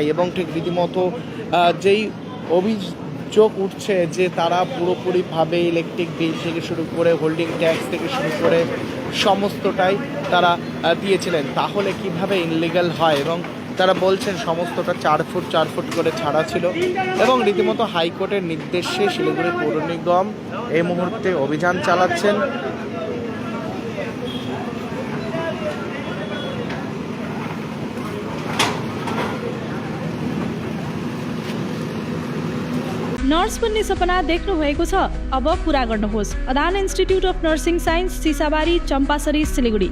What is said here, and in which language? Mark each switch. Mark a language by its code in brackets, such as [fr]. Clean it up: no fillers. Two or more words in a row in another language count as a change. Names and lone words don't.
[bn] এবং ঠিক রীতিমতো যেই অভিযোগ উঠছে যে তারা পুরোপুরিভাবে [en] electric bill [bn] থেকে শুরু করে [en] holding tax [bn] থেকে শুরু করে সমস্তটাই তারা দিয়েছিলেন, তাহলে কিভাবে ইনলিগাল হয়। এবং তারা বলছেন সমস্তটা 4 ফুট 4 ফুট করে ছাড়া ছিল এবং রীতিমতো হাইকোর্টের নির্দেশে শিলিগুড়ি পৌর নিগম এই মুহূর্তে অভিযান চালাচ্ছেন। [ne] नर्स बन्ने सपना देख्नुभएको छ? अब पूरा गर्नुहोस्। अदान इन्स्टिट्युट अफ नर्सिङ साइन्स, सिसाबारी, चम्पासरी, सिलिगुडी।